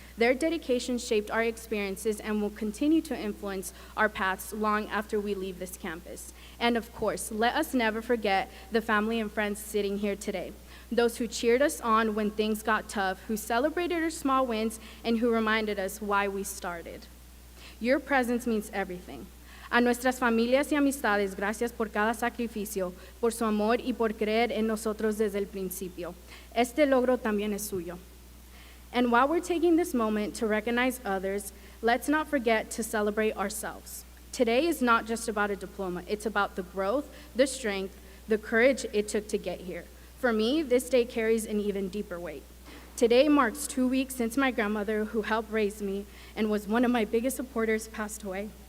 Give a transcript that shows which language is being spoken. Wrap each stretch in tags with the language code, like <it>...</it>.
<en>Their dedication shaped our experiences and will continue to influence our paths long after we leave this campus. And of course, let us never forget the family and friends sitting here today. Those who cheered us on when things got tough, who celebrated our small wins, and who reminded us why we started. Your presence means everything.</en> <es>A nuestras familias y amistades, gracias por cada sacrificio, por su amor y por creer en nosotros desde el principio. Este logro también es suyo.</es> <en>And while we're taking this moment to recognize others, let's not forget to celebrate ourselves. Today is not just about a diploma. It's about the growth, the strength, the courage it took to get here. For me, this day carries an even deeper weight. Today marks 2 weeks since my grandmother, who helped raise me and was one of my biggest supporters, passed away.</en>